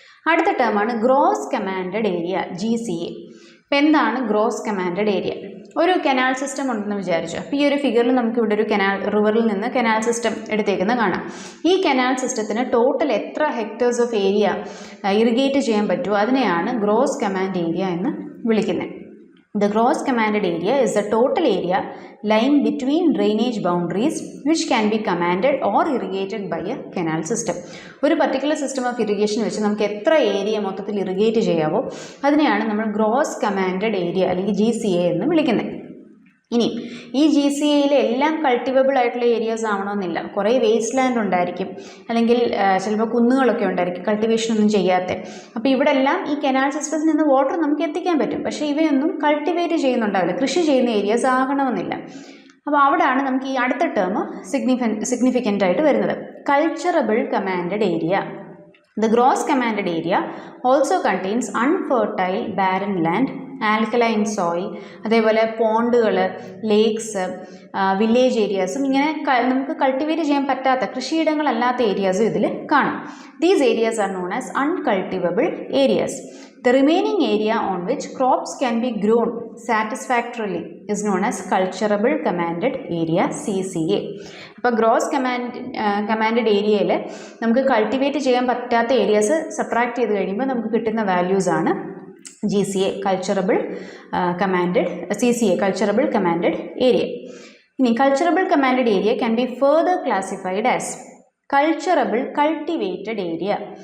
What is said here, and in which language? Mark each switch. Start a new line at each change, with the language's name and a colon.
Malayalam: അടുത്ത ടേമാണ് gross commanded area, GCA. ഇപ്പം എന്താണ് ഗ്രോസ് കമാൻഡഡ് ഏരിയ? ഒരു കനാൽ സിസ്റ്റം ഉണ്ടെന്ന് വിചാരിച്ചു. അപ്പോൾ ഈ ഒരു ഫിഗറിൽ നമുക്ക് ഇവിടെ ഒരു റിവറിൽ നിന്ന് കനാൽ സിസ്റ്റം എടുത്തേക്കുന്നത് കാണാം. ഈ കനാൽ സിസ്റ്റത്തിന് ടോട്ടൽ എത്ര ഹെക്ടേഴ്സ് ഓഫ് ഏരിയ ഇറിഗേറ്റ് ചെയ്യാൻ പറ്റുമോ അതിനെയാണ് ഗ്രോസ് കമാൻഡ് ഏരിയ എന്ന് വിളിക്കുന്നത്.
English: The gross commanded area is the total area lying between drainage boundaries which can be commanded or irrigated by a canal system.
Malayalam: ഒരു particular system of irrigation വെച്ച് നമുക്ക് എത്ര area മൊത്തത്തിൽ ഇറിഗേറ്റ് ചെയ്യാവോ അതിനെയാണ് നമ്മൾ gross commanded area അല്ലെങ്കിൽ GCA എന്ന് വിളിക്കുന്നത്. ഇനി ഈ GCAയിൽ എല്ലാം കൾട്ടിവബിൾ ആയിട്ടുള്ള ഏരിയാസ് ആവണമെന്നില്ല. കുറേ വേസ്റ്റ് ലാൻഡ് ഉണ്ടായിരിക്കും, അല്ലെങ്കിൽ ചിലപ്പോൾ കുന്നുകളൊക്കെ ഉണ്ടായിരിക്കും കൾട്ടിവേഷൻ ഒന്നും ചെയ്യാത്ത. അപ്പോൾ ഇവിടെ എല്ലാം ഈ കനാൽ സിസ്റ്റത്തിൽ നിന്ന് വാട്ടർ നമുക്ക് എത്തിക്കാൻ പറ്റും. പക്ഷേ ഇവയൊന്നും കൾട്ടിവേറ്റ് ചെയ്യുന്നുണ്ടാവില്ല, കൃഷി ചെയ്യുന്ന ഏരിയാസ് ആകണമെന്നില്ല. അപ്പോൾ അവിടെയാണ് നമുക്ക് ഈ അടുത്ത ടേം സിഗ്നിഫിക്കൻ്റ് ആയിട്ട് വരുന്നത്, culturable commanded area.
English: The gross commanded area also contains unfertile barren land,
Malayalam: alkaline soil, അതേപോലെ പോണ്ടുകൾ, ലേക്സ്, വില്ലേജ് ഏരിയാസും ഇങ്ങനെ നമുക്ക് കൾട്ടിവേറ്റ് ചെയ്യാൻ പറ്റാത്ത കൃഷിയിടങ്ങളല്ലാത്ത ഏരിയാസും ഇതിൽ കാണും.
English: These areas are known as uncultivable areas. The remaining area on which crops can be grown satisfactorily is known as culturable commanded area, CCA.
Malayalam: അപ്പോൾ gross commanded ഏരിയയിൽ നമുക്ക് കൾട്ടിവേറ്റ് ചെയ്യാൻ പറ്റാത്ത ഏരിയാസ് സബ്ട്രാക്ട് ചെയ്ത് കഴിയുമ്പോൾ നമുക്ക് കിട്ടുന്ന വാല്യൂസാണ് GCA, culturable commanded, CCA, culturable commanded area.
English: ഇനി culturable commanded area can be further classified as culturable cultivated area.